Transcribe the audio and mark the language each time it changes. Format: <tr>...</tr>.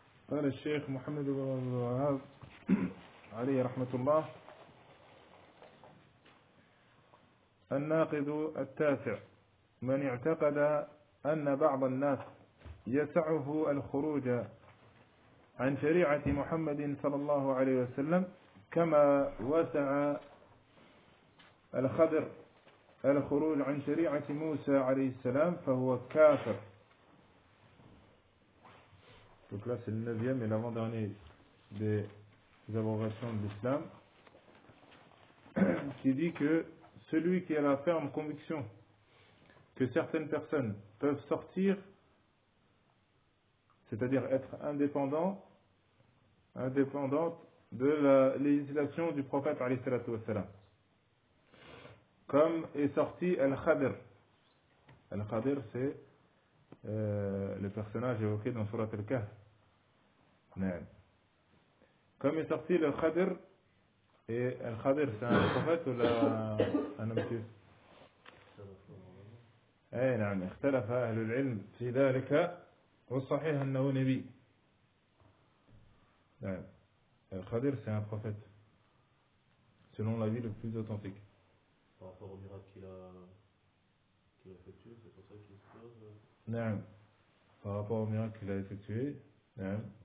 <ar>قال الشيخ محمد بن الوهاب عليه رحمة الله: الناقد التاسع من اعتقد أن بعض الناس يسعه الخروج عن شريعة محمد صلى الله عليه وسلم كما وسع الخضر الخروج عن شريعة موسى عليه السلام فهو كافر.</ar> <fr>Donc là c'est le 9e et l'avant-dernier des abrogations de l'islam, qui dit que celui qui a la ferme conviction que certaines personnes peuvent sortir, c'est-à-dire être indépendantes de la législation du prophète alayhi salatu wassalam, comme est sorti Al-Khadr. Al-Khadr, c'est le personnage évoqué dans Surat Al-Kahf. Comme est sorti le Khadr, et le Khadr c'est un prophète ou un homme pieux? Eh non,</fr> <ar>اختلف اهل العلم في ذلك والصحيح انه نبي.</ar> <fr>Le Khadr c'est un prophète selon la vie le plus authentique. Par rapport au miracle qu'il a effectué, c'est pour ça qu'il explose. Non, par rapport au miracle qu'il a effectué, non.</fr>